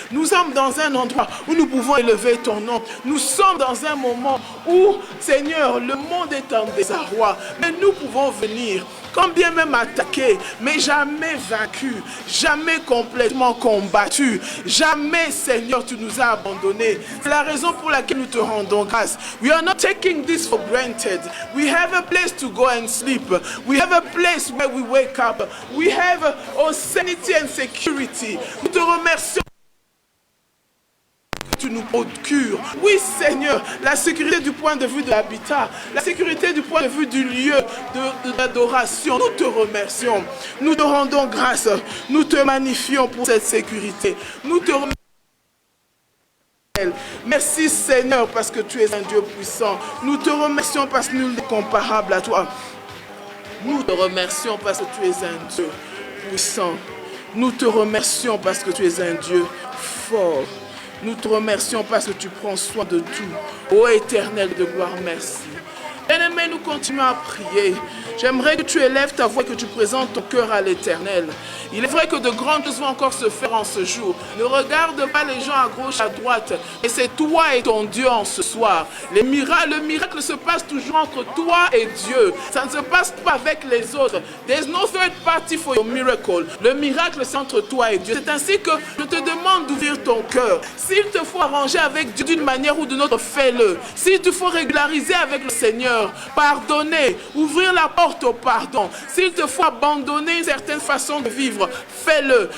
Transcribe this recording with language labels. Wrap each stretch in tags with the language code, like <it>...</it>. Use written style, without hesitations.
<fr>Nous sommes dans un endroit où nous pouvons élever ton nom. Nous sommes dans un moment où, Seigneur, le monde est en désarroi, mais nous pouvons venir. Quand bien même attaqué, mais jamais vaincu, jamais complètement combattu, jamais, Seigneur, tu nous as abandonnés. C'est la raison pour laquelle nous te rendons grâce.</fr> <en>We are not taking this for granted. We have a place to go and sleep. We have a place where we wake up. We have sanity and security.</en> <fr>Nous te remercions. Tu nous procures. Oui, Seigneur, la sécurité du point de vue de l'habitat, la sécurité du point de vue du lieu d'adoration. Nous te remercions. Nous te rendons grâce. Nous te magnifions pour cette sécurité. Nous te remercions. Merci, Seigneur, parce que tu es un Dieu puissant. Nous te remercions parce que nul n'est comparable à toi. Nous te remercions parce que tu es un Dieu puissant. Nous te remercions parce que tu es un Dieu fort. Nous te remercions parce que tu prends soin de tout. Ô Éternel de gloire, merci. Bien-aimé, nous continuons à prier. J'aimerais que tu élèves ta voix et que tu présentes ton cœur à l'Éternel. Il est vrai que de grandes choses vont encore se faire en ce jour. Ne regarde pas les gens à gauche, à droite. Et c'est toi et ton Dieu en ce soir. Le miracle se passe toujours entre toi et Dieu. Ça ne se passe pas avec les autres.</fr> <en>There's no third party for your miracle.</en> <fr>Le miracle, c'est entre toi et Dieu. C'est ainsi que je te demande d'ouvrir ton cœur. S'il te faut arranger avec Dieu d'une manière ou d'une autre, fais-le. S'il te faut régulariser avec le Seigneur, pardonner, ouvrir la porte au pardon. S'il te faut abandonner une certaine façon de vivre, fais-le.</fr>